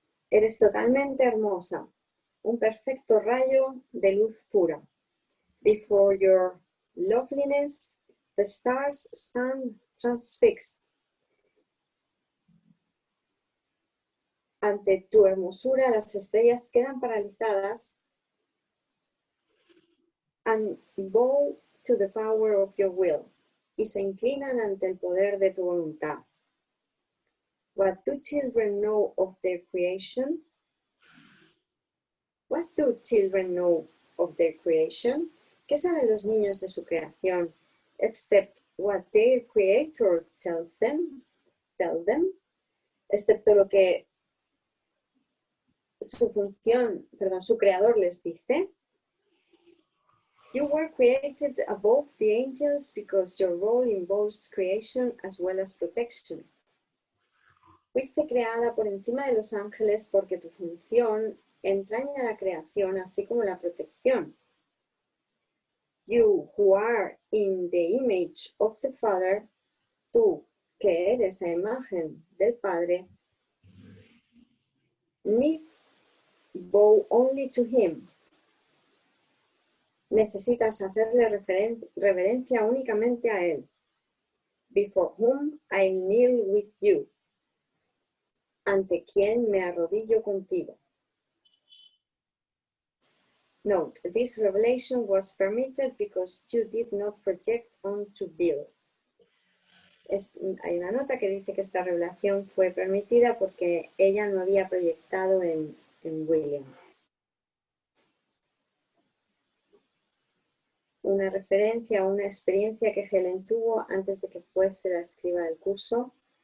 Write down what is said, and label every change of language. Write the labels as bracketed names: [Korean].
[Spanish] Eres totalmente hermosa, un perfecto rayo de luz pura. [English] Before your loveliness, the stars stand transfixed. [Spanish] Ante tu hermosura, las estrellas quedan paralizadas. [English] And bow to the power of your will. [Spanish] Y se inclinan ante el poder de tu voluntad. [English] What do children know of their creation? What do children know of their creation? [Spanish] ¿Qué saben los niños de su creación? [English] Except what their creator tells them, [Spanish] excepto lo que su creador les dice. [English] You were created above the angels because your role involves creation as well as protection. [Spanish] Fuiste creada por encima de los ángeles porque tu función entraña la creación así como la protección. [English] You who are in the image of the Father, [Spanish] tú que eres a imagen del Padre, [English] need bow only to him. [Spanish] Necesitas hacerle reverencia únicamente a él. [English] Before whom I kneel with you. [Spanish] Ante quien me arrodillo contigo. [English] Note, this revelation was permitted because you did not project onto Bill. [Spanish] Hay una nota que dice que esta revelación fue permitida porque ella no había proyectado en William. Una referencia a una experiencia que Helen tuvo antes de que fuese la escriba del curso.